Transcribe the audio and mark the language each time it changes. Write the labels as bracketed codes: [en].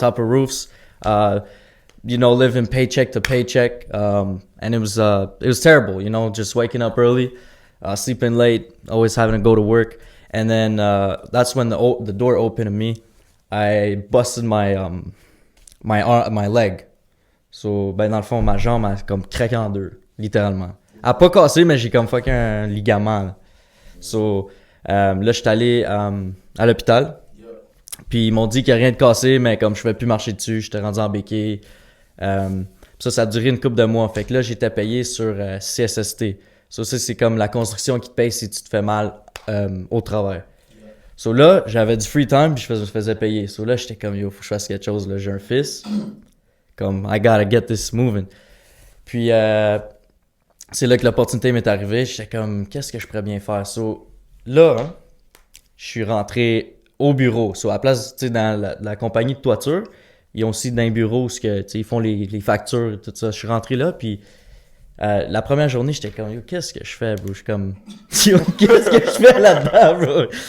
[en] top of roofs. You know, living paycheck to paycheck. And it was terrible. You know, just waking up early, sleeping late, always having to go to work. And then that's when the door opened to me. I busted my leg. [fr] So, ben dans le fond, ma jambe a comme craqué en deux, littéralement. Elle a pas cassé, mais j'ai comme fucké un ligament. Là. So, là, je suis allé à l'hôpital. Puis ils m'ont dit qu'il n'y a rien de cassé, mais comme je ne pouvais plus marcher dessus, j'étais rendu en béquille. Ça a duré une couple de mois. Fait que là, j'étais payé sur CSST. So, ça, c'est comme la construction qui te paye si tu te fais mal au travail. So là, j'avais du [en] free time, [fr] puis je me faisais payer. So là, j'étais comme, yo, faut que je fasse quelque chose. Là, j'ai un fils. [en] Comme, I gotta get this moving. [fr] Puis, c'est là que l'opportunité m'est arrivée. J'étais comme, qu'est-ce que je pourrais bien faire? So, là, hein, je suis rentré au bureau. So, à la place, tu sais, dans la compagnie de toiture, ils ont aussi d'un bureau où ils font les factures et tout ça. Je suis rentré là, puis la première journée, j'étais comme, yo, qu'est-ce que je fais, bro? Je suis comme, yo, qu'est-ce que je fais là-dedans, bro?